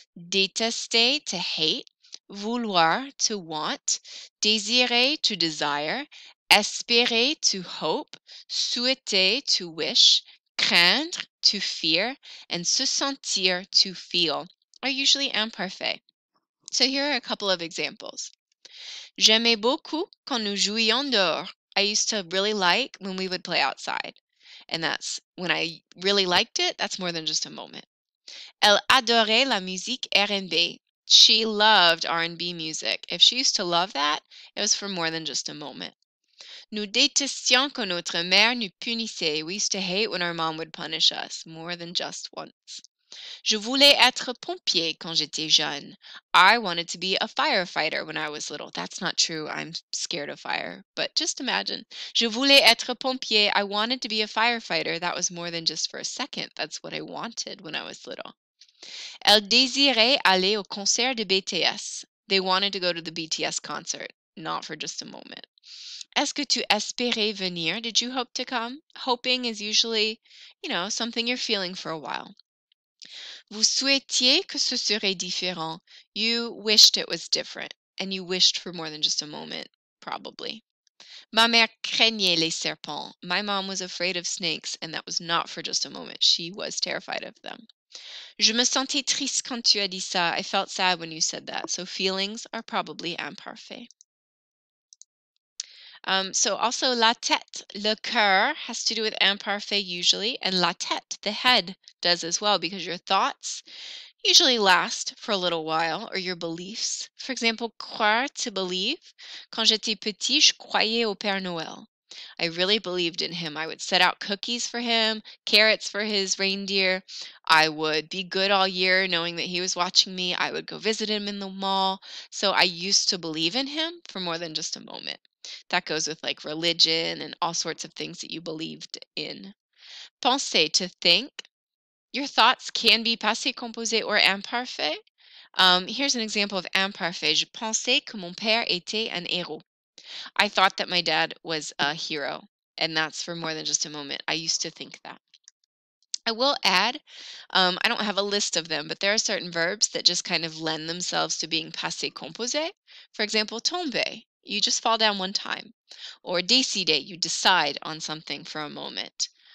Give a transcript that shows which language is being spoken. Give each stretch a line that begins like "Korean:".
English: Détester, to hate. Vouloir, to want. Désirer, to desire. Espérer, to hope. Souhaiter, to wish. Craindre, to fear. And se sentir, to feel, are usually imparfait. So here are a couple of examples.
French: J'aimais beaucoup quand nous jouions dehors.
English: I used to really like when we would play outside. And that's when I really liked it, that's more than just a moment.
French: Elle adorait la musique R&B.
English: She loved R&B music. If she used to love that, it was for more than just a moment.
French: Nous détestions quand notre mère nous punissait.
English: We used to hate when our mom would punish us, more than just once.
French: Je voulais être pompier quand j'étais jeune.
English: I wanted to be a firefighter when I was little. That's not true. I'm scared of fire. But just imagine.
French: Je voulais être pompier.
English: I wanted to be a firefighter. That was more than just for a second. That's what I wanted when I was little.
French: Elle désirait aller au concert de BTS.
English: They wanted to go to the BTS concert, not for just a moment.
French: Est-ce que tu espérais venir?
English: Did you hope to come? Hoping is usually, something you're feeling for a while.
French: Vous souhaitiez que ce serait différent.
English: You wished it was different, and you wished for more than just a moment, probably.
French: Ma mère craignait les serpents.
English: My mom was afraid of snakes, and that was not for just a moment. She was terrified of them.
French: Je me sentais triste quand tu as dit ça.
English: I felt sad when you said that. So feelings are probably imparfait. So also la tête, le cœur has to do with imparfait usually, and la tête, the head, does as well because your thoughts usually last for a little while, or your beliefs. For example, croire, to believe.
French: Quand j'étais petit, je croyais au Père Noël.
English: I really believed in him. I would set out cookies for him, carrots for his reindeer. I would be good all year knowing that he was watching me. I would go visit him in the mall. So I used to believe in him for more than just a moment. That goes with like religion and all sorts of things that you believed in. Penser, to think. Your thoughts can be passé composé or imparfait. Here's an example of imparfait.
French: Je pensais que mon père était un héros.
English: I thought that my dad was a hero, and that's for more than just a moment. I used to think that. I will add, I don't have a list of them, but there are certain verbs that just kind of lend themselves to being passé composé. For example, tomber, you just fall down one time. Or décider, you decide on something for a moment.